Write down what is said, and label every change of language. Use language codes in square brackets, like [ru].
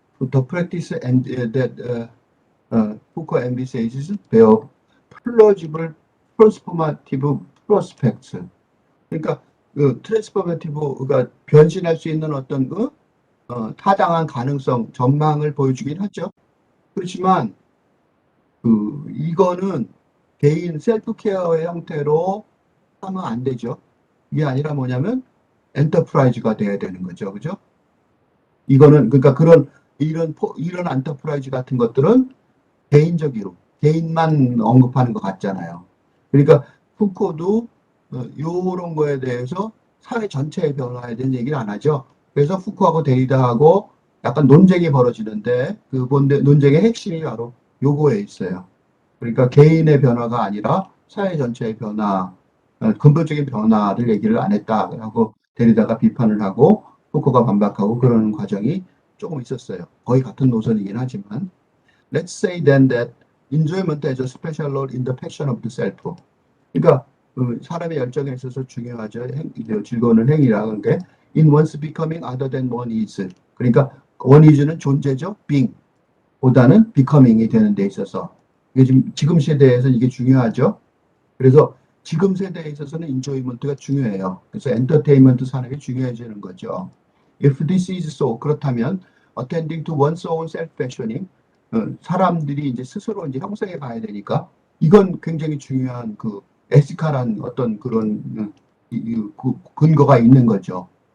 [en] The practice and that Foucault emphasizes their plausible transformative prospects. [ko] 그러니까 그 트랜스포메티브가 변신할 수 있는 어떤 타당한 가능성, 전망을 보여주긴 하죠. 그렇지만 이거는 개인 셀프 케어의 형태로 하면 안 되죠. 이게 아니라 뭐냐면 엔터프라이즈가 돼야 되는 거죠. 그죠? 이거는 그러니까 이런 엔터프라이즈 같은 것들은 개인적으로 개인만 언급하는 것 같잖아요. 그러니까 푸코도 이런 거에 대해서 사회 전체의 변화에 대한 얘기를 안 하죠. 그래서 푸코하고 데리다하고 약간 논쟁이 벌어지는데 그 논쟁의 핵심이 바로 요거에 있어요. 그러니까 개인의 변화가 아니라 사회 전체의 변화, 근본적인 변화를 얘기를 안 했다라고 데리다가 비판을 하고 푸코가 반박하고 그런 과정이 조금 있었어요. 거의 같은 노선이긴 하지만 [en] Let's say then that enjoyment as a special role in the passion of the self. [ko] 그러니까 사람의 열정에 있어서 중요하죠. 즐거운 행위라는 게 [en] in one's becoming other than one is. [ko] 그러니까 one is는 존재죠. being 보다는 becoming이 되는 데 있어서 이게 지금 세대에서 이게 중요하죠. 그래서 지금 세대에 있어서는 enjoyment가 중요해요. 그래서 엔터테인먼트 산업이 중요해지는 거죠. [en] If this is so, [ko] 그렇다면 [en] attending to one's own self-fashioning, [ko] 사람들이 이제 스스로 이제 형성해 가야 되니까 이건 굉장히 중요한 그 에시칼한 어떤 그런 근거가 있는 거죠.